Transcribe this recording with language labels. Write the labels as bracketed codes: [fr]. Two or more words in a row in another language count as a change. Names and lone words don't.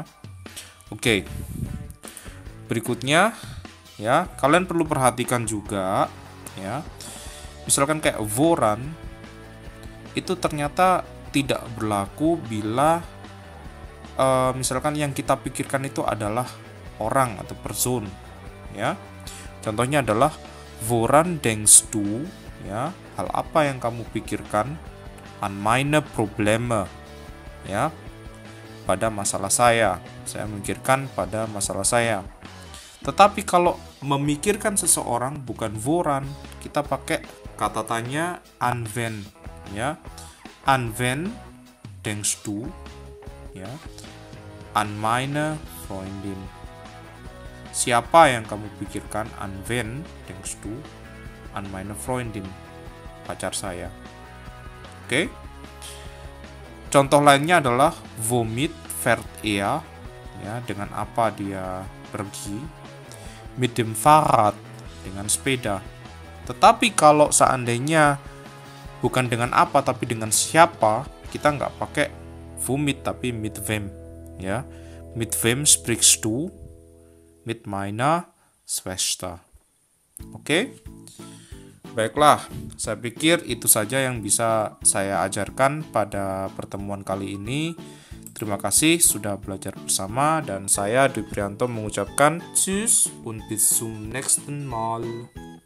[id] Oke, berikutnya ya, kalian perlu perhatikan juga ya, misalkan kayak woran itu ternyata tidak berlaku bila misalkan yang kita pikirkan itu adalah orang atau person ya. Contohnya adalah [de] woran denkst du [id] ya, hal apa yang kamu pikirkan, [de] an meine Probleme [id] ya, pada masalah saya memikirkan pada masalah saya. Tetapi kalau memikirkan seseorang bukan woran, kita pakai kata tanya [de] an wen [id] ya, [de] an wen denkst du [id] ya, [de] an meine Freundin, [id] siapa yang kamu pikirkan, [de] an wen denkst du, an meine Freundin, [id] pacar saya. Oke. Contoh lainnya adalah [de] womit fährt er [id] ya, dengan apa dia pergi, [de] mit dem Fahrrad, [id] dengan sepeda. Tetapi kalau seandainya bukan dengan apa tapi dengan siapa, kita nggak pakai womit tapi [de] mit wem [id] ya. [de] Mit wem sprichst du? Mit meiner Schwester. [id] Oke? Baiklah, saya pikir itu saja yang bisa saya ajarkan pada pertemuan kali ini. Terima kasih sudah belajar bersama, dan saya Dwi Prianto mengucapkan [de] tschüss und bis zum nächsten Mal.